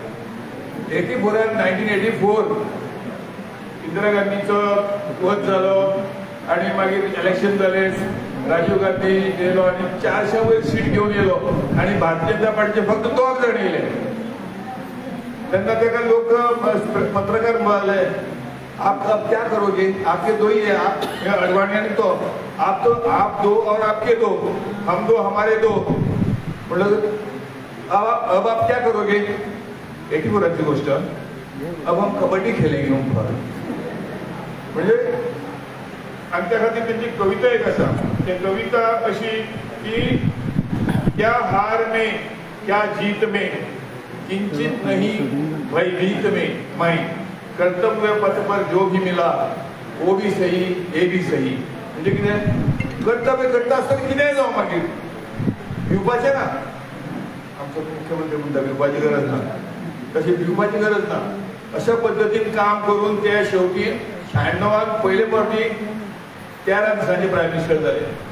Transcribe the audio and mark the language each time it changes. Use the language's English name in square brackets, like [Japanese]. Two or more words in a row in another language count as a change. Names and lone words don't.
[Konkani] 1984 इंदिरा गांधीचो वध जालो आनी मागीर इलेक्शन जालें. राजीव गांधी येयलो आनी 400 वयर सीट घेवन येयलो आनी भारतीय जनता पार्टीचे फक्त 2 जाण येयले. तेन्ना ताका लोक पत्रकार म्हणाले [Hindi] आप क्या करोगे, आपके दो ही है, आप अडवाणी तो आप दो और आपके दो, हम दो हमारे दो. मतलब अब आप क्या करोगे. एक ही [Marathi] बोलायची गोष्ट, [Hindi] अब हम कबड्डी खेलेंगे. [Konkani] म्हणजे आमच्या खातीर त्यांची कविता एक आसा. ती कविता अशी की [Hindi] क्या हार में क्या जीत में किंचित नहीं भयभीत में मैं कर्तव्य पथ पर जो भी मिला वो भी सही हे भी सही. [Konkani] म्हणजे कितें कर्तव्य करता आसतना कितेंय जावं मागीर भिवपाचें ना. आमचो मुख्यमंत्री म्हणटा भिवपाची गरज ना, तशी भिवपाची गरज ना. अशा पद्दतीन काम करून ते शेवटी 96 पयले फावटी 13 दिसांचे [English] prime minister [Konkani] जाले.